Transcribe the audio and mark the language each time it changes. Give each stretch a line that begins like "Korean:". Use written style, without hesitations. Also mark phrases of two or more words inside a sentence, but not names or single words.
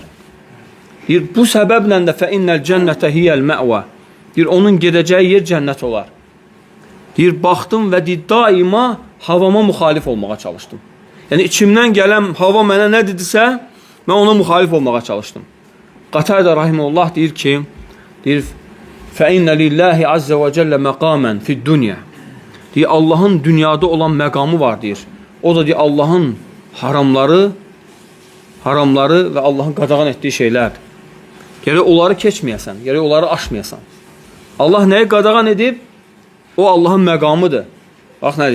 Azerbaijani: Deyir, bu səbəblə də
Arabic: فإن الجنة هي المأوى.
Azerbaijani: Deyir, onun gedəcəyi yer cənnət olar. Deyir, baxdım və deyir, daima havama müxalif olmağa çalışdım. Yəni, içimdən gələn hava mənə nə dedirsə, mən ona müxalif olmağa çalışdım. Qatayda rahimullah deyir ki, deyir,
Arabic: فَاِنَّ لِلّٰهِ عَزَّ وَجَلَّ مَقَامًا فِي الدُّنْيَا.
Azerbaijani: Deyir, Allahın dünyada olan məqamı var, deyir. O da deyir, Allahın haramları və Allahın qadağan etdiyi şeylər. Gərək onları keçməyəsən, gərək onları aşmayasan. Allah nəyi qadağan edib? O Allahın məqamıdır. Bax, nə deyir?